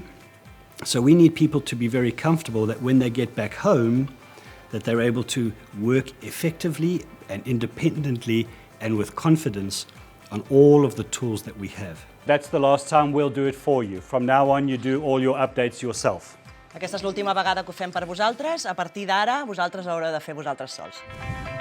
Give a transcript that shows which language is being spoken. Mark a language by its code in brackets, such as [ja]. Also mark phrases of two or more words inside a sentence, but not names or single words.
[en] So we need people to be very comfortable that when they get back home, that they're able to work effectively and independently and with confidence on all of the tools that we have. That's the last time we'll do it for you. From now on, you do all your updates yourself. [ca] Aquesta és l'última vegada que ho fem per vosaltres. A partir d'ara, vosaltres ho haureu de fer vosaltres sols.